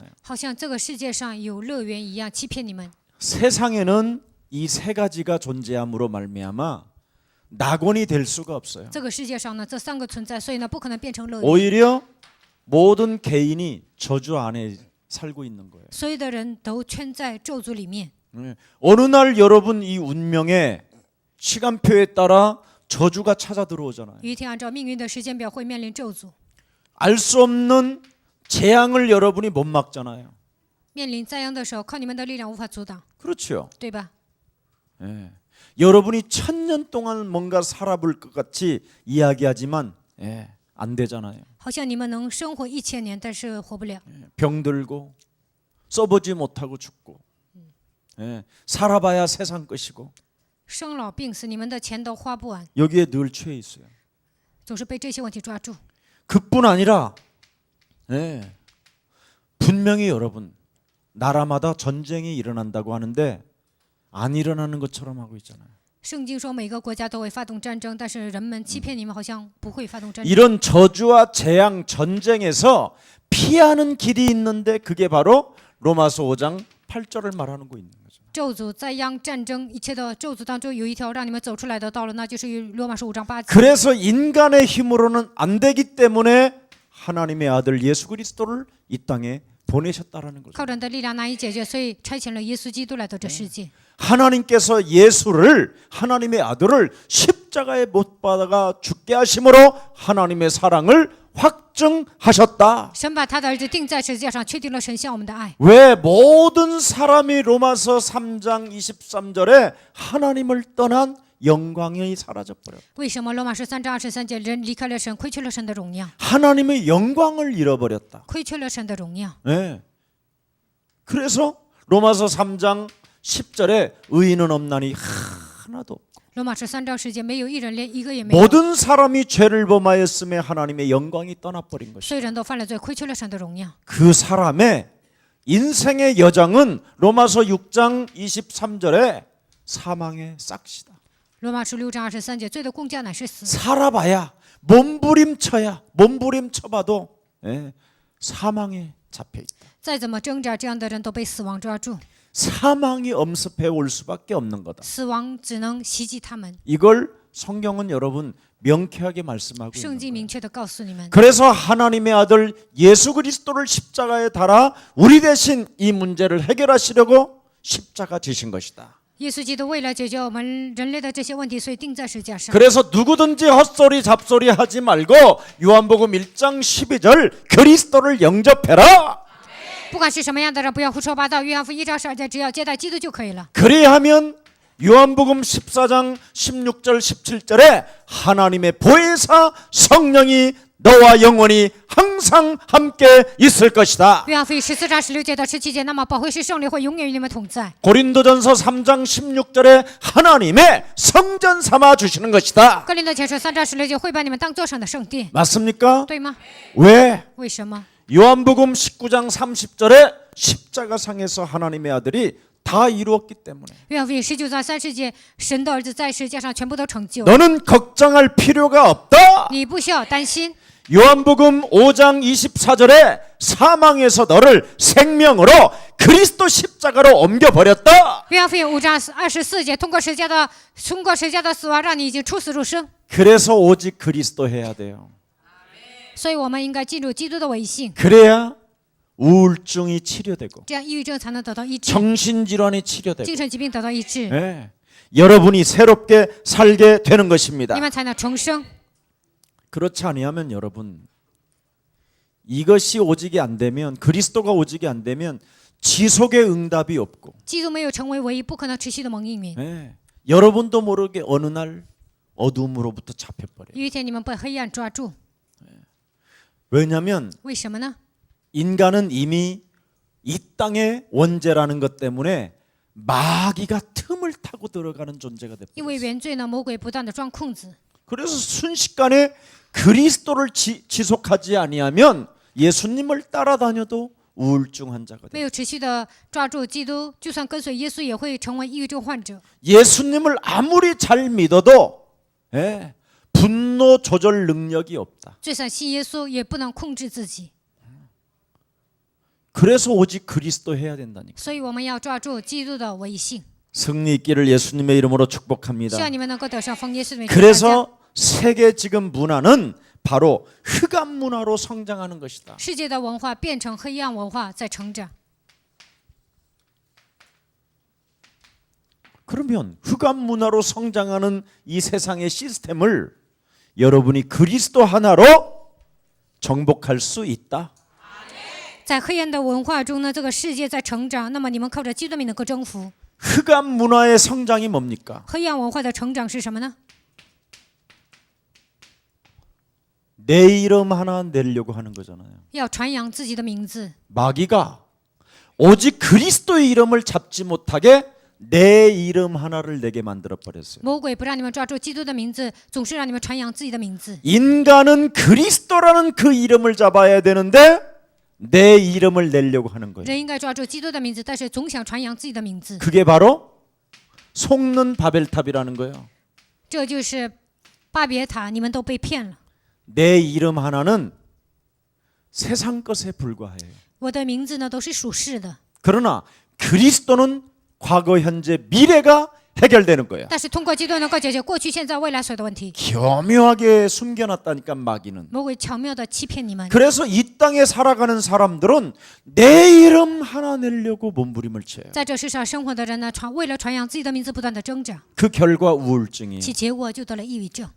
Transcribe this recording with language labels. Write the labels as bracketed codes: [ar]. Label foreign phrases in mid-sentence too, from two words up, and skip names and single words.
[zh] 好像这个世界上有乐园一样欺骗你们。 [ko] 세상에는 이 세 가지가 존재함으로 말미암아 낙원이 될 수가 없어요. [zh] 这个世界上呢，这三个存在，所以呢，不可能变成乐园。 [ko] 오히려 모든 개인이 저주 안에 살고 있는 거예요. [zh] 所有的人都圈在咒诅里面。 [ko] 어느 날 여러분 이 운명의 시간표에 따라 저주가 찾아 들어오잖아요. [zh] 有一天，按照命运的时间表，会面临咒诅， [ko] 알 수 없는 재앙을 여러분이 못 막잖아요. [zh] 面临灾殃的时候，靠你们的力量无法阻挡， [ko] 그렇죠. [zh] 对吧？ [ko] 여러분이 1000년 동안 뭔가 살아볼 것 같이 이야기하지만 안 되잖아요. [zh] 好像你们能生活1000年，但是活不了。 [ko] 병들고 써보지 못하고 죽고 살아봐야 세상 것이고 [zh] 生老病死，你们的钱都花不完， [ko] 여기에 늘 취해 있어요. [zh] 总是被这些问题抓住。 [ko] 그뿐 아니라 분명히 여러분 나라마다 전쟁이 일어난다고 하는데 안 일어나는 것처럼 하고 있잖아요. [zh] 圣经说每个国家都会发动战争，但是人们欺骗你们，好像不会发动战争。 [ko] 이런 저주와 재앙 전쟁에서 피하는 길이 있는데 그게 바로 로마서 5장 8절을 말하는 거 있는 거죠. [zh] 咒诅、灾殃、战争，一切的咒诅当中有一条让你们走出来的道路，那就是罗马书5章8节。 [ko] 그래서 인간의 힘으로는 안 되기 때문에 하나님의 아들 예수 그리스도를 이 땅에 보내셨다라는 거죠. [zh] 靠人的力量难以解决，所以差遣了耶稣基督来到这世界。 [ko] 하나님께서 예수를 하나님의 아들을 십자가에 못 박아 죽게 하심으로 하나님의 사랑을 확증하셨다. [zh] 神把他的儿子钉在十字架上，确定了神向我们的爱。 [ko] 왜 모든 사람이 로마서 3장 23절에 하나님을 떠난 영광이 사라져 버렸다. [zh] 为什么罗马书3章23节，人离开了神，亏缺了神的荣耀， [ko] 하나님의 영광을 잃어버렸다. [zh] 亏缺了神的荣耀。 [ko] 그래서 로마서 3장 10절에 의인은 없나니 하나도 없고 [zh] 罗马书3章10节，没有一人，连一个也没有。 [ko] 모든 사람이 죄를 범하였음에 하나님의 영광이 떠나버린 것이다. [zh] 所有人都犯了罪，亏缺了神的荣耀。 [ko] 그 사람의 인생의 여정은 로마서 6장 23절에 사망의 싹시다. [zh] 罗马书6章23节，罪的工价乃是死。 [ko] 살아봐야 몸부림쳐봐도 사망에 잡혀있다. [zh] 再怎么挣扎，这样的人都被死亡抓住， [ko] 사망이 엄습해 올 수밖에 없는 거다. [zh] 死亡只能袭击他们。 [ko] 이걸 성경은 여러분 명쾌하게 말씀하고 [zh] 圣 [ko] 있는 [zh] 经 [ko] 거예요. [zh] 明确的告诉你们， [ko] 그래서 하나님의 아들 예수 그리스도를 십자가에 달아 우리 대신 이 문제를 해결하시려고 십자가 지신 것이다. [zh] 耶稣基督为了解决我们人类的这些问题，所以钉在十字架上。 [ko] 그래서 누구든지 헛소리 잡소리 하지 말고 요한복음 1장 12절 그리스도를 영접해라. [zh] 不管是什么样的人，不要胡说八道。约翰福音1章12节，只要接待基督就可以了。 [ko] 그리하면 요한복음 14장 16절 17절에 하나님의 보혜사 성령이 너와 영원히 항상 함께 있을 것이다. [zh] 约翰福音14章16节到17节，那么保惠师圣灵会永远与你们同在。 [ko] 고린도전서 3장 16절에 하나님의 성전 삼아 주시는 것이다. [zh] 哥林多前书3章16节会把你们当作神的圣殿， [ko] 맞습니까? [zh] 对吗？ [ko] 왜? [zh] 为什么？ [ko] 요한복음 19장 30절에 십자가상에서 하나님의 아들이 다 이루었기 때문에 [zh] 约翰福音19章30节，神的儿子在十字架上全部都成就， [ko] 너는 걱정할 필요가 없다. [zh] 你不需要担心。 [ko] 요한복음 5장 24절에 사망에서 너를 생명으로 그리스도 십자가로 옮겨버렸다. [zh] 约翰福音5章24节，通过十字架的死亡，让你已经出死入生。 [ko] 그래서 오직 그리스도 해야 돼요. [zh] 所以我们应该进入基督的维系， [ko] 그래야 우울증이 치료되고 [zh] 这样抑郁症才能得到医治， [ko] 정신질환이 치료되고 [zh] 精神疾病得到医治， [ko] 예, 여러분이 새롭게 살게 되는 것입니다. [zh] 你们才能重生。 [ko] 그렇지 아니하면 여러분 이것이 오직이 안 되면 그리스도가 오직이 안 되면 지속의 응답이 없고 [zh] 基督没有成为唯一不可能持续的蒙应允， [ko] 예, 여러분도 모르게 어느 날 어둠으로부터 잡혀버려요. [zh] 有一天你们被黑暗抓住， [ko] 왜냐하면 [zh] 为什么呢？ [ko] 인간은 이미 이 땅의 원죄라는 것 때문에 마귀가 틈을 타고 들어가는 존재가 [zh] 因为 [ko] 됐어요. [zh] 原罪呢，魔鬼不断的钻空子， [ko] 그래서 순식간에 그리스도를 지속하지 아니하면 예수님을 따라다녀도 우울증 환자가 [zh] 没 [ko] 돼요. [zh] 有持续的抓住基督，就算跟随耶稣，也会成为抑郁症患者。 [ko] 예수님을 아무리 잘 믿어도 예, 분노 조절 능력이 없다. [zh] 就算信耶稣，也不能控制自己。 [ko] 그래서 오직 그리스도 해야 된다니까. [zh] 所以我们要抓住基督的唯性。 [ko] 승리 있기를 예수님의 이름으로 [zh] 希 [ko] 축복합니다. [zh] 望你们能够得上奉耶稣的名祝福大家。 [ko] 그래서 세계 지금 문화는 바로 흑암 문화로 성장하는 것이다. [zh] 世界的文化变成黑暗文化，在成长。 [ko] 그러면 흑암 문화로 성장하는 이 세상의 시스템을 여러분이 그리스도 하나로 정복할 수 있다. [zh] 在黑暗的文化中呢，这个世界在成长，那么你们靠着基督的名能够征服。 [ko] 흑암 문화의 성장이 뭡니까? [zh] 黑暗文化的成长是什么呢？ [ko] 내 이름 하나 내려고 하는 거잖아요. [zh] 要传扬自己的名字。 [ko] 마귀가 오직 그리스도의 이름을 잡지 못하게 내 이름 하나를 내게 만들어 버렸어요. [zh] 魔鬼不让你们抓住基督的名字，总是让你们传扬自己的名字。 [ko] 인간은 그리스도라는 그 이름을 잡아야 되는데 내 이름을 내려고 하는 거예요. [zh] 人应该抓住基督的名字，但是总想传扬自己的名字， [ko] 그게 바로 속는 바벨탑이라는 거예요. [zh] 这就是巴别塔，你们都被骗了。 [ko] 내 이름 하나는 세상 것에 불과해요. [zh] 我的名字呢，都是属世的， [ko] 그러나 그리스도는 과거, 현재, 미래가 해결되는 거예요. [zh] 但是通过基督能够解决过去、现在、未来所有的问题。 [ko] 교묘하게 숨겨놨다니까 마귀는. [zh] 魔鬼巧妙的欺骗你们， [ko] 그래서 이 땅에 살아가는 사람들은 내 이름 하나 내려고 몸부림을 쳐요. [zh] 在这世上生活的人呢，为了传扬自己的名字，不断的挣扎， [ko] 그 결과 우울증이에요. [zh] 其结果就得了抑郁症，